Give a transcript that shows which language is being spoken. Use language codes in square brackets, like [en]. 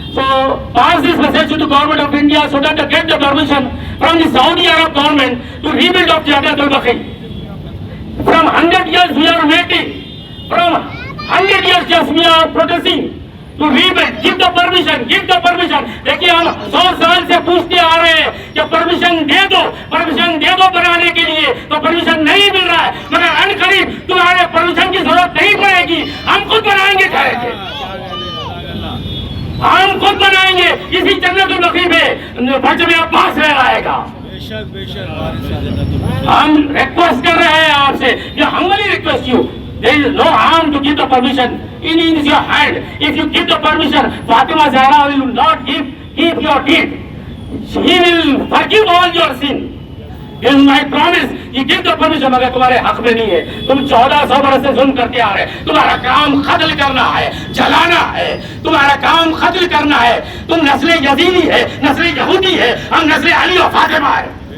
[en] So pass this message to the government of India so that they get the permission from the Saudi Arab government to rebuild of Jannatul Baqi. From 100 years we are waiting. From 100 years just we are protesting. to rebuild. Give the permission, give the permission. [hi] देखिए हम 100 साल से पूछते आ रहे हैं कि permission दे दो बनाने के लिए, तो परमिशन नहीं मिल रहा है, मगर अनकरीब तुम्हारे परमिशन की जरूरत नहीं पड़ेगी, हम खुद बनाएंगे ठहर के, हम खुद बनाएंगे। इसी जन्नतुल बकी में बजमे अब्बास रह आएगा। हम रिक्वेस्ट कर रहे हैं आपसे, ये [en] humbly request you. There is no harm to give the permission. It is your hand. If you give the permission, Fatima Zahra will not keep your deed. He will forgive all your sin. This is my promise. You give the permission, [hi] मगर तुम्हारे हक में नहीं है। तुम 1400 बरस से जुल्म करते आ रहे। तुम्हारा काम कत्ल करना है, जलाना है, तुम्हारा काम कत्ल करना है। तुम नस्ल यजीदी है, नस्ल यहूदी है, हम नस्ल अली और फातिमा है।